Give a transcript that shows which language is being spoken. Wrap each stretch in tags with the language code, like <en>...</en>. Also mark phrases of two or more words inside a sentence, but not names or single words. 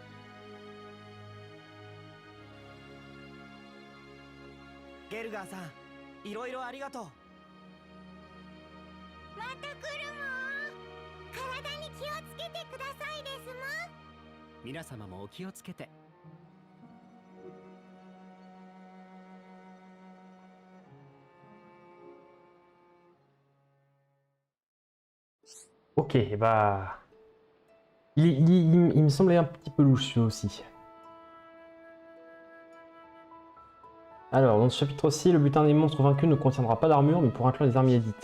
<ja>ゲルガーさん、 いろいろありがとう。また来るもん。体に気をつけてくださいですもん。皆様もお気をつけて。</ja> <fr>Ok, bah... il me semblait un petit peu louche celui aussi. Alors, dans ce chapitre-ci, le butin des monstres vaincus ne contiendra pas d'armure, mais pour inclure les armes inédites.</fr>